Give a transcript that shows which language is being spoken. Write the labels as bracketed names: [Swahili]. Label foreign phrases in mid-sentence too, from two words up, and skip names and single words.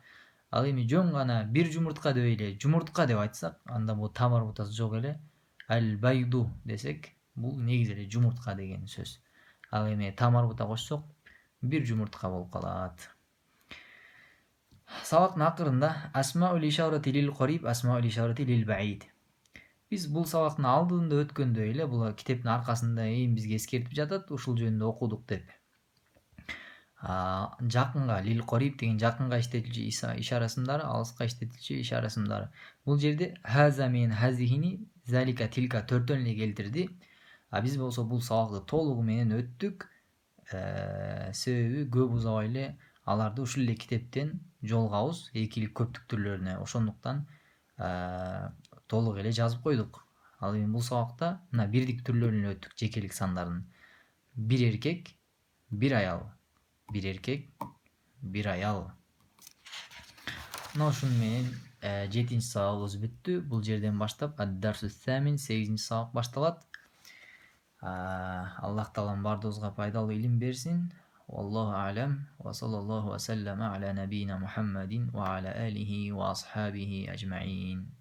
[Kyrgyz] Ал эми жөн гана бир жумуртка деп эле жумуртка деп айтсак, анда бул [Arabic] تاء مربوطة [Kyrgyz] жок эле. Ал байду десек, бул негизи эле жумуртка деген сөз. Ал эми [Arabic] تاء مربوطة [Kyrgyz] кошсок, бир жумуртка болуп калат. Сабактын акырында [Arabic] أسماء الإشارة للقريب، أسماء الإشارة للبعيد. [Kyrgyz] Биз бул сабактын алдында өткөндөй эле бул китептин аркасында бизге эскертип жатат, ушул жөнүндө окудук деп. Жакынга [Arabic] للقريب [Kyrgyz] деген жакынга иштетилчү ишара ысымдары, алыска иштетилчү ишара ысымдары. Бул жерде хаза менен хазихини, [Arabic] ذلك تلك [Kyrgyz] төртөөн эле келтирди. Биз болсо бул сабакты толугу менен өттүк. Себеби көп узабай эле аларды ушул эле китептен жолугабыз, экилик көптүк түрлөрүнө. Ошондуктан толук эле жазып койдук. Ал эми бул сабакта мына бирдик түрлөрүн эле өттүк, жекелик сандардын. Бир эркек, бир аял. Бир эркек, бир аял. Мына ушуну менен 7-нчи сабагыбыз бүттү. Бул жерден баштап [Arabic] الدرس الثامن [Kyrgyz] 8-нчи сабак башталат. Аллах таалам бардыгыбызга пайдалуу илим берсин. [Arabic] والله أعلم وصلى الله وسلم على نبينا محمد وعلى آله وأصحابه أجمعين.